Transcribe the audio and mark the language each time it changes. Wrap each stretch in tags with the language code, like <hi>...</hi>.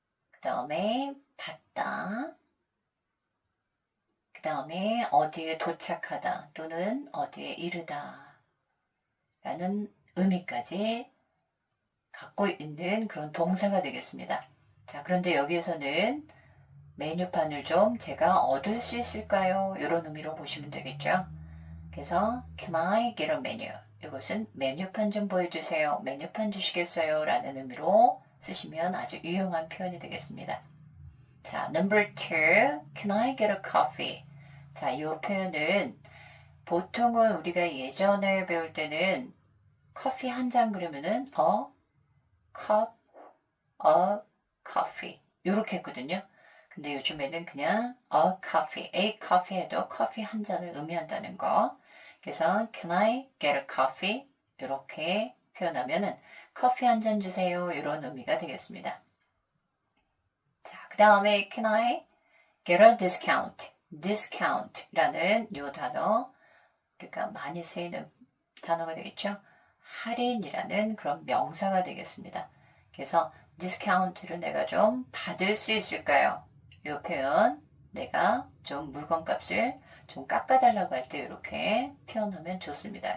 <ko>그 다음에 받다, 그 다음에 어디에 도착하다 또는 어디에 이르다 라는 의미까지 갖고 있는 그런 동사가 되겠습니다. 자, 그런데 여기에서는 메뉴판을 좀 제가 얻을 수 있을까요? 이런 의미로 보시면 되겠죠. 그래서</ko> <en>Can I get a menu?</en> <ko>이것은 메뉴판 좀 보여주세요. 메뉴판 주시겠어요? 라는 의미로 쓰시면 아주 유용한 표현이 되겠습니다.</ko> <en>자, number two, Can I get a coffee?</en> <ko>자, 이 표현은 보통은 우리가 예전에 배울 때는 커피 한 잔 그러면은</ko> <en>cup of coffee</en> <ko>이렇게 했거든요. 근데 요즘에는 그냥</ko> <en>a coffee</en> <ko>해도 커피 한 잔을 의미한다는 거. 그래서</ko> <en>can I get a coffee?</en> <ko>이렇게 표현하면은 커피 한 잔 주세요. 이런 의미가 되겠습니다. 자, 그 다음에</ko> <en>can I get a discount?</en> <ko>discount라는 이 단어 우리가 많이 쓰이는 단어가 되겠죠. 할인이라는 그런 명사가 되겠습니다. 그래서 디스카운트를 내가 좀 받을 수 있을까요? 이 표현 내가 좀 물건값을 좀 깎아달라고 할 때 이렇게 표현하면 좋습니다.</ko>